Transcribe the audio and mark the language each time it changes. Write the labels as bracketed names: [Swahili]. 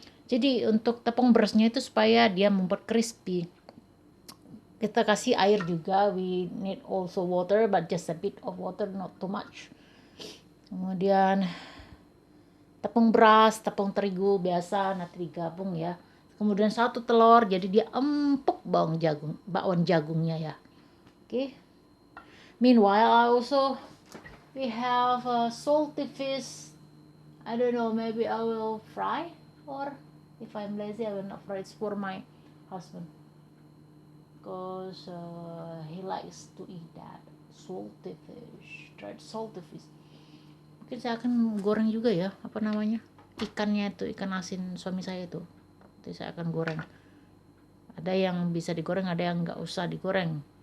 [Indonesian] Jadi untuk tepung berasnya itu supaya dia membuat crispy, kita kasih air juga. [English] We need also water, but just a bit of water, not too much. [Indonesian] Kemudian tepung beras, tepung terigu biasa nanti digabung ya. Kemudian 1 telur, jadi dia empuk bakwan jagungnya ya. Okay. [English] Meanwhile, we have a salty fish. I don't know, maybe I will fry, or if I'm lazy, I will not fry. It's for my husband, because he likes to eat that salty fish, dried salty fish. [Indonesian] Mungkin saya akan goreng juga ya, apa namanya, ikannya itu, ikan asin suami saya itu. Nanti saya akan goreng. Ada yang bisa digoreng, ada yang nggak usah digoreng.